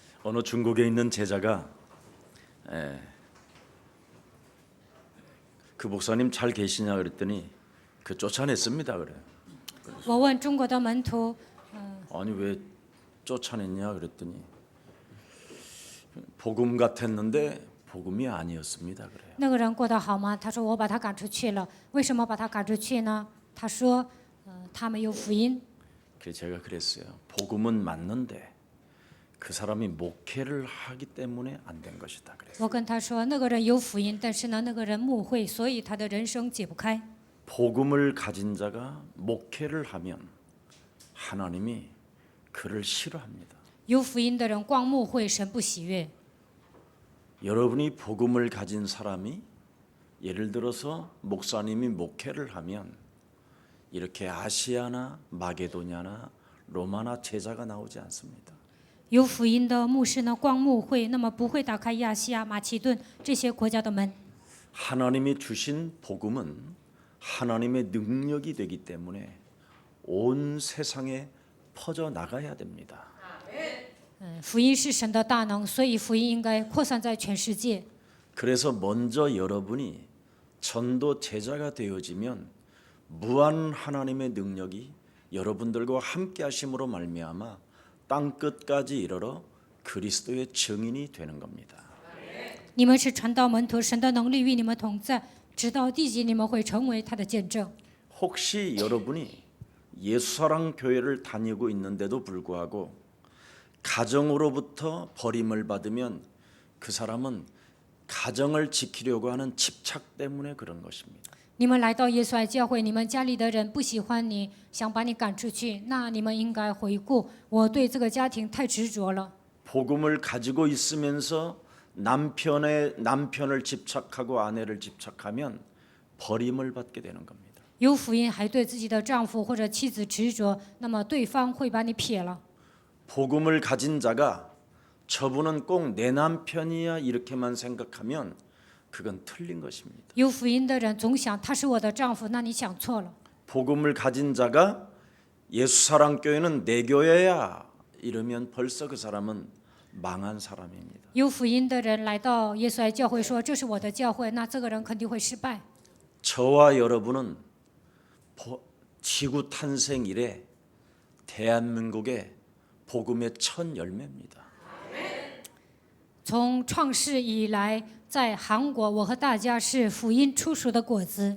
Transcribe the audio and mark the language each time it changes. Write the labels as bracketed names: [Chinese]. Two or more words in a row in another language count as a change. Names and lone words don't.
[Korean] 어느 중국에 있는 제자가 그 목사님 잘 계시냐 그랬더니 그 쫓아냈습니다 그래. [Chinese] 我问中国的门徒， [Korean] 아니 왜 쫓아냈냐 그랬더니 복음 같았는데 복음이 아니었습니다 그래요. [Chinese] 那个人过得好吗？他说我把他赶出去了。为什么把他赶出去呢？他说，他没有福音。 [Korean] 그래서 제가 그랬어요. 복음은 맞는데 그 사람이 목회를 하기 때문에 안 된 것이다 그랬어요. [Chinese] 我跟他说，那个人有福音，但是呢，那个人牧会，所以他的人生解不开。 [Korean] 복음을 가진 자가 목회를 하면 하나님이 그를 싫어합니다. [Chinese] 有福音的人光牧会，神不喜悦。 [Korean] 여러분이 복음을 가진 사람이 예를 들어서 목사님이 목회를 하면 이렇게 아시아나 마게도냐나 로마나 제자가 나오지 않습니다. [Chinese] 有福音的牧师呢，光牧会，那么不会打开亚细亚、马其顿这些国家的门。 [Korean] 하나님이 주신 복음은 하나님의 능력이 되기 때문에 온 세상에 퍼져 나가야 됩니다. [Chinese] 福音是神的大能，所以福音应该扩散在全世界。 [Korean] 그래서 먼저 여러분이 전도 제자가 되어지면 무한 하나님의 능력이 여러분들과 함께 하심으로 말미암아 땅 끝까지 이르러 그리스도의 증인이 되는 겁니다. [Chinese] 你们是传道门徒，神的能力与你们同在，直到地极，你们会成为他的见证。 [Korean] 혹시 여러분이 예수사랑 교회를 다니고 있는데도 불구하고 가정으로부터 버림을 받으면 그 사람은 가정을 지키려고 하는 집착 때문에 그런 것입니다. [Chinese] 你们来到耶稣爱教会，你们家里的人不喜欢你，想把你赶出去，那你们应该回顾，我对这个家庭太执着了。 [Korean] 복음을 가지고 있으면서 남편을 집착하고 아내를 집착하면 버림을 받게 되는 겁니다. [Chinese] 有福音还对自己的丈夫或者妻子执着，那么对方会把你撇了。 [Korean] 복음을 가진 자가 저분은 꼭 내 남편이야 이렇게만 생각하면 그건 틀린 것입니다. [Chinese] 有福音的人总想他是我的丈夫，那你想错了。 [Korean] 복음을 가진 자가 예수사랑교회는 내 교회야 이러면 벌써 그 사람은 망한 사람입니다. [Chinese] 有福音的人来到耶稣爱教会说这是我的教会，那这个人肯定会失败。 [Korean] 저와 여러분은 지구 탄생 이래 대한민국의 복음의 첫 열매입니다. [Chinese] 从创世以来，在韩国，我和大家是福音出熟的果子。